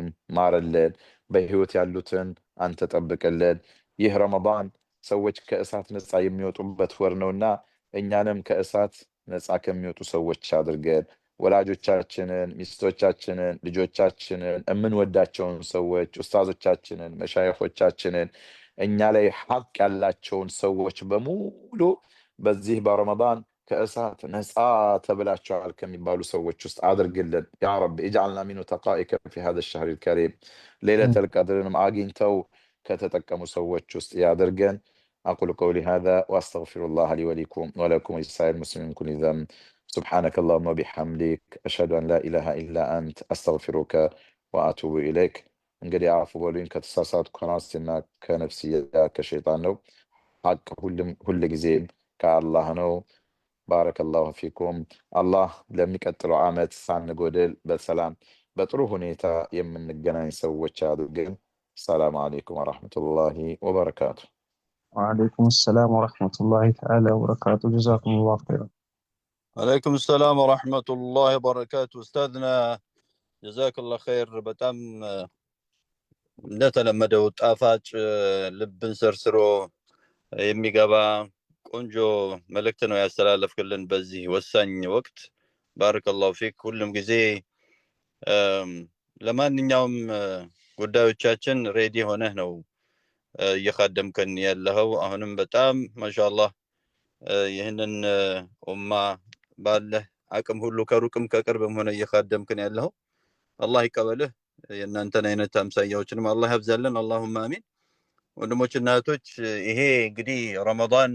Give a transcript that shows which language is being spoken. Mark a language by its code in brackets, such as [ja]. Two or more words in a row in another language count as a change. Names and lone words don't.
[am] ማረልን፣ በህይወት ያሉትን አንተ ጠብቅልን። ይህ ረመዳን ሰዎች ከእሳት ነፃ የሚወጡበት ወር ነውና እኛንም ከእሳት ነፃ ከሚወጡ ሰዎች አድርገን። ወላጆቻችንን፣ ሚስቶቻችንን፣ ልጆቻችንን፣ የምንወዳቸውን ሰዎች፣ ኡስታዞቻችንን፣ መሻይኾቻችንን፣ እኛ ላይ ሐቅ ያላቸውን ሰዎች በሙሉ በዚህ በረመዳን ከእሳት ነፃ ተብላቸዋል ከሚባሉ ሰዎች ውስጥ አድርግልን። [ar] يا ربي اجعلنا من تقائك في هذا الشهر الكريم ليلة القدرንም [am] አግኝተው ከተጠቀሙ ሰዎች ውስጥ ያድርገን። [ar] أقول قولي هذا وأستغفر الله لي ولكم ولسائر المسلمين من كل ذنب سبحانك اللهم وبحمدك أشهد أن لا إله إلا أنت أستغفرك وأتوب إليك [am] እንግዲህ አፉ በሉኝ ከተሳሳትኩ ከራሴና ከነፍስያ ከሸይጣን ነው። ሐቅ ሁሉ ጊዜም ከአላህ ነው። [ar] بارك الله فيكم። [am] አላህ ለሚቀጥለው ዓመት ሳንጎድል በሰላም በጥሩ ሁኔታ የምንገናኝ ሰዎች አድርገን። [ar] السلام عليكم ورحمة الله وبركاته። وعليكم السلام ورحمة الله تعالى وبركاته. جزاكم الله خيرا. عليكم السلام ورحمة الله وبركاته. أستاذنا جزاك الله خير። [am] በጣም እንደተለመደው ጣፋጭ ልብን ሰርስሮ የሚገባ ቆንጆ መልእክት ነው ያስተላለፍክልን በዚህ ወሳኝ ወቅት። [ar] بارك الله فيك። [am] ሁሉም ጊዜ ለማንኛውም ጉዳዮቻችን ሬዲ ሆነህ ነው እየኻደምከን ያለኸው። አሁንም በጣም ማሻአላህ ይህንን ኡማ ባለህ አቅም ሁሉ ከሩቅም ከቅርብም ሆነ እየኻደምከን ያለኸው። አላህ ይቀበልህ። የእናንተን አይነት አምሳያዎችንም አላህ ያብዛልን። [ar] اللهم آمين። [am] ወንድሞችና እህቶች ይሄ እንግዲህ ረመዳን